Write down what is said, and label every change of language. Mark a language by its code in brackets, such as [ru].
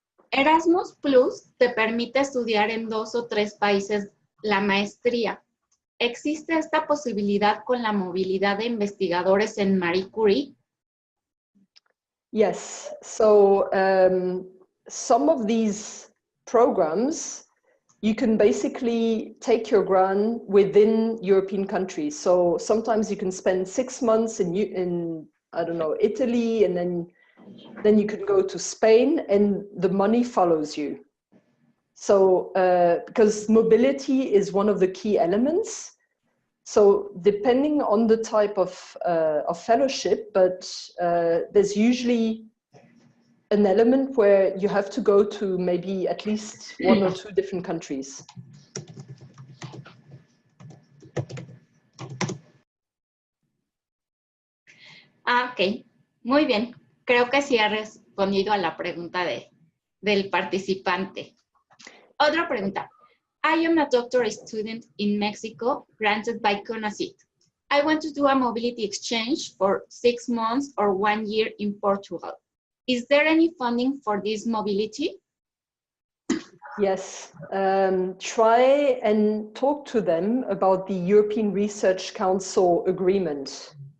[es] Erasmus Plus te permite estudiar en 2 o 3 países la maestría. ¿Existe esta posibilidad con la movilidad de investigadores en Marie Curie? [en] Yes. So some of these programs, you can basically take your grant within European countries. So sometimes you can spend 6 months in I don't know, Italy, and then you can go to Spain and the money follows you. So because mobility is one of the key elements. So depending on the type of fellowship, but there's usually an element where you have to go to maybe at least 1 or 2 different countries. [es] Ok, muy bien. Creo que sí ha respondido a la pregunta del participante. Otra pregunta. [en] I am a doctorate student in Mexico, granted by CONACYT. I want to do a mobility exchange for 6 months or 1 year in Portugal. Is there any funding for this mobility? Yes, try and talk to them about the European Research Council agreement.